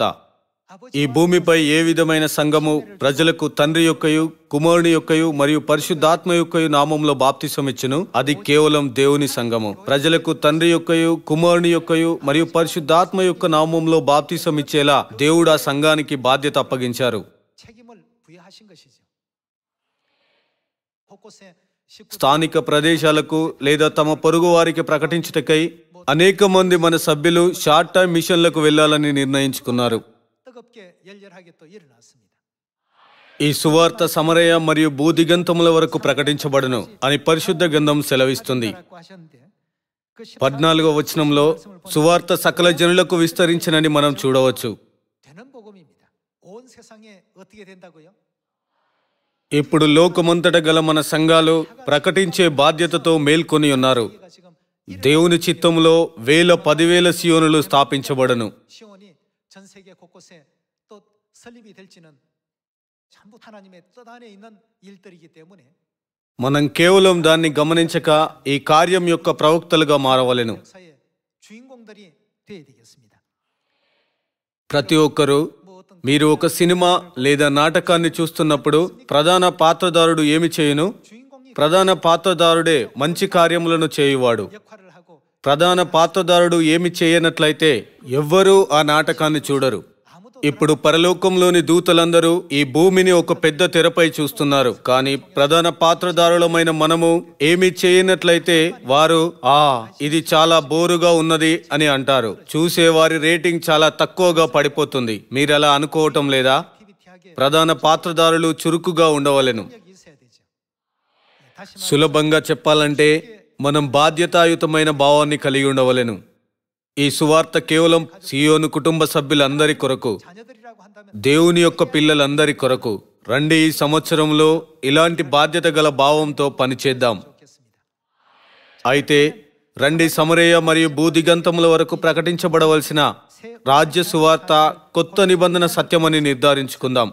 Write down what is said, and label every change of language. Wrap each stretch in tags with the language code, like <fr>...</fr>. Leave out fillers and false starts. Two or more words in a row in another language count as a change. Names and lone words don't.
<te>ఈ భూమిపై ఏ విధమైన సంఘము ప్రజలకు తండ్రి యొక్కయు కుమారుని యొక్కయు మరియు పరిశుద్ధాత్మ యొక్కయు నామంలో బాప్తిసమిచ్చును, అది కేవలం దేవుని సంఘము. ప్రజలకు తండ్రి యొక్కయు కుమారుని యొక్కయు మరియు పరిశుద్ధాత్మ యొక్క నామంలో బాప్తిసమిచ్చేలా దేవుడు ఆ సంఘానికి బాధ్యత అప్పగించారు.</te> <ko>책임을 부여하신 것이죠. 곳곳에 식구</ko> <te>స్థానిక ప్రదేశాలకు లేదా తమ పొరుగు వారికి ప్రకటించుటకై అనేక మంది మన సభ్యులు</te> <en>short time</en> <te>మిషన్లకు వెళ్లాలని నిర్ణయించుకున్నారు.</te> <ko>뜨겁게 열렬하게 또 일어났습니다.</ko> <te>ఈ సువార్త సమరయ మరియు భూదిగంతముల వరకు ప్రకటించబడును అని పరిశుద్ధ గ్రంథం సెలవిస్తుంది.</te> <ko>라고 하셨는데 그</ko> <te>14వ వచనంలో సువార్త సకల జనులకు విస్తరించినని మనం చూడవచ్చు.</te> <ko>되는 복음입니다. 온 세상에 어떻게 된다고요?</ko> <te>ఇప్పుడు లోకమంతట గల మన సంఘాలు ప్రకటించే బాధ్యతతో మేల్కొని ఉన్నారు.</te> <ko>우리가 지금</ko> <te>దేవుని చిత్తములో 10,000 సియోనులు స్థాపించబడను.</te> <ko>시온이 전 세계 곳곳에 또 설립이 될지는 전부 하나님의 뜻 안에 있는 일들이기 때문에</ko> <te>మనం కేవలం దాన్ని గమనించక ఈ కార్యం యొక్క ప్రవక్తలుగా మారవలెను.</te> <ko>역사의 주인공들이 되어야 되겠습니다.</ko> <te>ప్రతి ఒక్కరూ</te> <ko>뭐 어떤</ko> <te>మీరు ఒక సినిమా లేదా నాటకాన్ని చూస్తున్నప్పుడు ప్రధాన పాత్రధారుడు ఏమి చేయును?</te> <ko>주인공이</ko> <te>ప్రధాన పాత్రధారుడే మంచి కార్యములను చేయువాడు.</te> <ko>역할을 하고</ko> <te>ప్రధాన పాత్రధారుడు ఏమి చేయనట్లయితే ఎవ్వరూ ఆ నాటకాన్ని చూడరు.</te> <ko>아무도</ko> <te>ఇప్పుడు పరలోకంలోని దూతలందరూ ఈ భూమిని ఒక పెద్ద తెరపై చూస్తున్నారు. కానీ ప్రధాన పాత్రధారులమైన మనము ఏమి చేయనట్లయితే వారు ఇది చాలా బోరుగా ఉన్నది అని అంటారు. చూసేవారి రేటింగ్ చాలా తక్కువగా పడిపోతుంది. మీరు అలా అనుకోవటం లేదా?</te> <ko>액티비티하게</ko> <te>ప్రధాన పాత్రధారులు చురుకుగా ఉండవలెను.</te> <ko>능력이 있어야 되죠. 다시 말해</ko> <te>సులభంగా చెప్పాలంటే మనం బాధ్యతాయుతమైన భావాన్ని కలిగి ఉండవలెను. ఈ సువార్త కేవలం సియోను కుటుంబ సభ్యులందరి కొరకు,</te> <ko>자녀들이라고 한다면</ko> <te>దేవుని యొక్క పిల్లలందరి కొరకు. రండి, ఈ సంవత్సరంలో ఇలాంటి బాధ్యత గల భావంతో పనిచేద్దాం.</te> <ko>좋겠습니다.</ko> <te>అయితే రండి, సమరయ మరియు భూదిగంతముల వరకు ప్రకటించబడవలసిన రాజ్య సువార్త కొత్త నిబంధన సత్యమని నిర్ధారించుకుందాం.</te>